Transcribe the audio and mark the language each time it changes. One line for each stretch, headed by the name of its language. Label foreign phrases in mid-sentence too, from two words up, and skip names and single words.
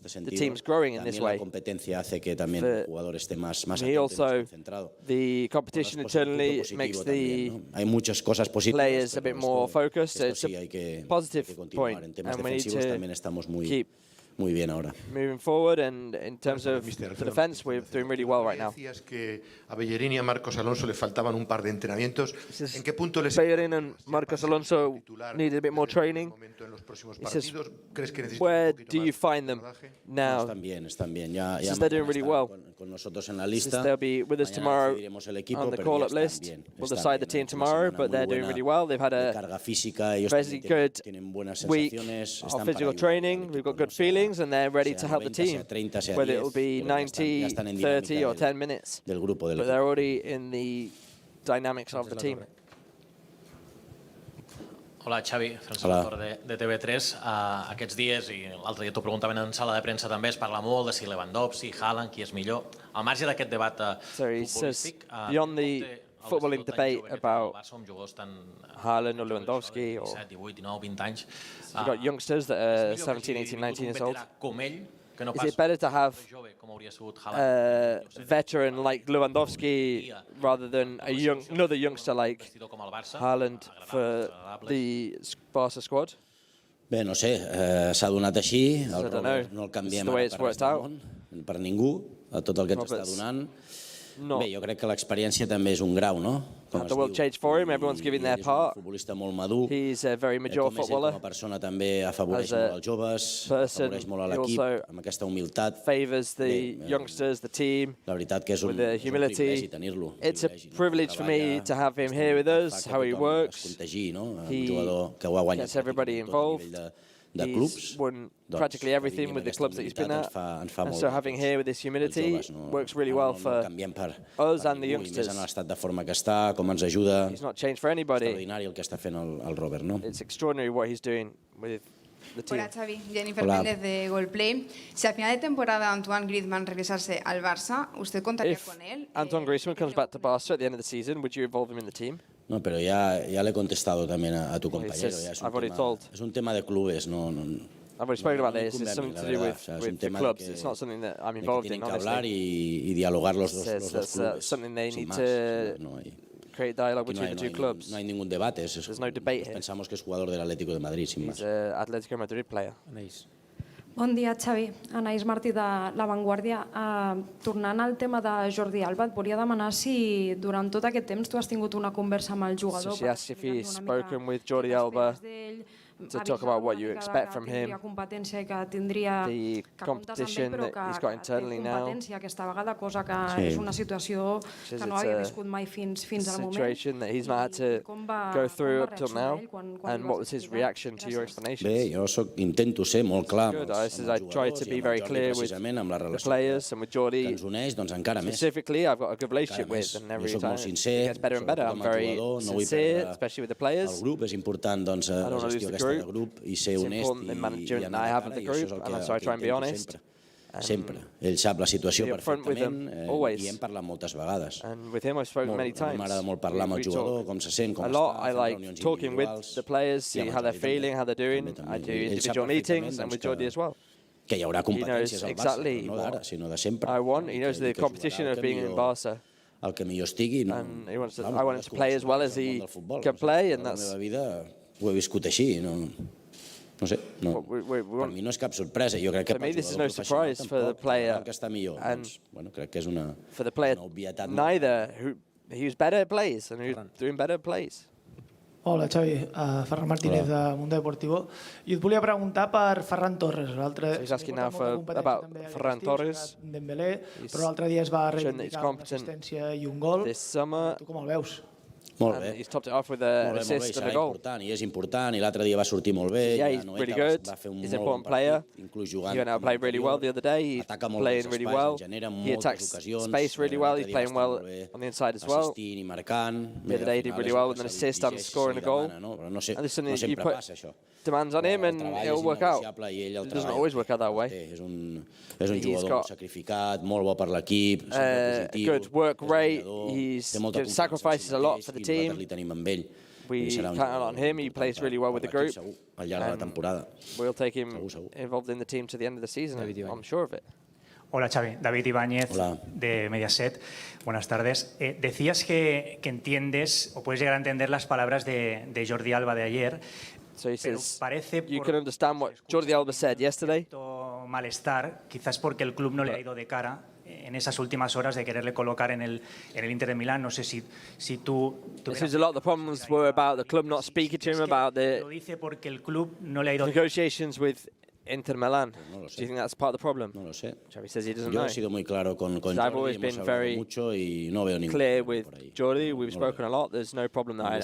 English: The team's growing in this way. For me also, the competition internally makes the players a bit more focused. It's a positive point, and we need to keep moving forward, and in terms of the defense, we're doing really well right now.
Spanish: Decías que a Bellerín y a Marcos Alonso le faltaban un par de entrenamientos. ¿En qué punto les
English: Bellerín and Marcos Alonso needed a bit more training? Where do you find them now?
Spanish: Están bien. Ya
English: they're doing really well.
Spanish: Con nosotros en la lista.
English: They'll be with us tomorrow on the call-up list. We'll decide the team tomorrow, but they're doing really well. They've had a very good week of physical training. We've got good feelings, and they're ready to help the team, whether it will be 90, 30 or 10 minutes. But they're already in the dynamics of the team.
Catalan: Hola, Xavi, Francesc Motor de TV3. Aquests dies, i l'altre dia t'ho preguntaven en sala de premsa també, es parla molt de si Lewandowski, Haaland, qui és millor. Al marge d'aquest debat futbolístic,
English: beyond the footballing debate about Haaland or Lewandowski, or
Catalan: 17, 18, 19, 20 anys,
English: you've got youngsters that are 17, 18, 19 years old. Is it better to have a veteran like Lewandowski rather than another youngster like Haaland for the Barça squad?
Catalan: Bé, no sé, s'ha donat així, el Robert no el canviem ara per res del món, per ningú, a tot el que ens està donant. Bé, jo crec que l'experiència també és un grau, no?
English: The world changed for him, everyone's giving their part. He's a very mature footballer.
Catalan: Com a persona també afavoreix molt els joves, afavoreix molt a l'equip, amb aquesta humilitat.
English: Favours the youngsters, the team.
Catalan: La veritat que és un privilegi tenir-lo.
English: It's a privilege for me to have him here with us, how he works. He gets everybody involved. He's won practically everything with the clubs that he's been at, and so having here with this humility works really well for us and the youngsters. He's not changed for anybody. It's extraordinary what he's doing with the team.
Spanish: Hola Xavi, Jennifer Méndez de Goalplay. Si al final de temporada Antoine Griezmann regresase al Barça, ¿usted contaría con él?
English: If Antoine Griezmann comes back to Barca at the end of the season, would you involve him in the team?
Spanish: No, pero ya le he contestado también a tu compañero. Es un tema de clubes, no.
English: I've already spoken about this. It's something to do with the clubs. It's not something that I'm involved in, obviously.
Spanish: Tienen que hablar y dialogar los dos clubes.
English: Something they need to create dialogue between the two clubs.
Spanish: No hay ningún debate.
English: There's no debate here.
Spanish: Pensamos que es jugador del Atlético de Madrid, sin más.
English: He's an Atlético de Madrid player.
Catalan: Bon dia, Xavi. Anaïs Martí de La Vanguardia. Tornant al tema de Jordi Alba, et volia demanar si durant tot aquest temps tu has tingut una conversa amb el jugador.
English: So she asked if he's spoken with Jordi Alba to talk about what you expect from him, the competition that he's got internally now.
Catalan: Aquesta vegada, cosa que és una situació que no havia viscut mai fins al moment.
English: Situation that he's not had to go through up till now. And what was his reaction to your explanations?
Catalan: Bé, jo intento ser molt clar.
English: Good. I try to be very clear with the players and with Jordi. Specifically, I've got a good relationship with, and every time it gets better and better. I'm very sincere, especially with the players.
Catalan: El grup és important, doncs, la gestió aquesta de grup i ser honest i anar de cara, i això és el que intento sempre. Ell sap la situació perfectament i hem parlat moltes vegades. M'agrada molt parlar amb el jugador, com se sent, com està,
English: I like talking with the players, see how they're feeling, how they're doing. I do individual meetings and with Jordi as well.
Catalan: Que hi haurà competències al Barça, no d'ara, sinó de sempre.
English: He knows the competition of being in Barça.
Catalan: El que millor estigui, no.
English: I want him to play as well as he can play, and that's...
Catalan: La meva vida ho he viscut així, no sé, per mi no és cap sorpresa. Jo crec que per jugador professional tampoc, el que està millor, crec que és una obvietat.
English: Neither, who's better plays, and who's doing better plays.
Catalan: Hola Xavi, Ferran Martínez de Mundo Deportivo. I et volia preguntar per Ferran Torres.
English: He's asking now about Ferran Torres.
Catalan: Però l'altre dia es va reivindicar una assistència i un gol. Tu com el veus? Molt bé.
English: He's topped it off with an assist and a goal.
Catalan: I és important, i l'altre dia va sortir molt bé.
English: Yeah, he's really good. He's an important player. He went out and played really well the other day. He's playing really well. He attacks space really well. He's playing well on the inside as well. The other day he did really well with an assist and scoring a goal. And this is something that you put demands on him and it'll work out. It doesn't always work out that way.
Catalan: És un jugador sacrificat, molt bo per l'equip,
English: good work rate. He sacrifices a lot for the team. We count on him. He plays really well with the group. We'll take him involved in the team to the end of the season. I'm sure of it.
Spanish: Hola Xavi, David Ibáñez de Mediaset. Buenas tardes. Decías que entiendes o puedes llegar a entender las palabras de Jordi Alba de ayer.
English: So he says, you can understand what Jordi Alba said yesterday.
Spanish: Malestar, quizás porque el club no le ha ido de cara en esas últimas horas de quererle colocar en el Inter de Milán. No sé si tú...
English: A lot of the problems were about the club not speaking to him about the negotiations with Inter Milan. Do you think that's part of the problem?
Spanish: No lo sé.
English: Xavi says he doesn't know.
Spanish: Yo he sido muy claro con Jordi.
English: I've always been very clear with Jordi. We've spoken a lot. There's no problem there.